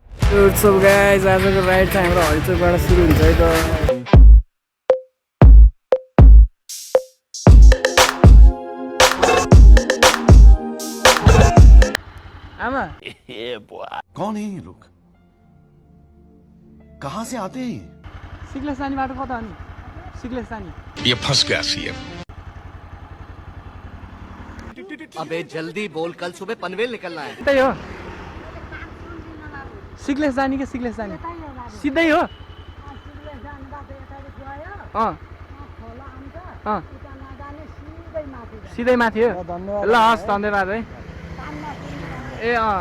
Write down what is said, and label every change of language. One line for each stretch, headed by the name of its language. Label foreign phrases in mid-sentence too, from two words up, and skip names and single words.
Nepali: सब गाइज आजको राइड चाहिँ हाम्रो हरिचोकबाट सुरु हुन्छ है त। आमा
Hindi: कौन है ये लोग कहाँ से आते हैं
Nepali: सिक्लेस जाने बाटो कता हो नि? सिक्लेस जाने
Hindi: ये फंस गया सीएम अबे जल्दी बोल, कल सुबह पनवेल निकलना है।
Nepali: त्यही हो सिक्लेस जाने कि सिक्लेस जाने सिधै हो सिधै माथि हो ल हस् धन्यवाद है ए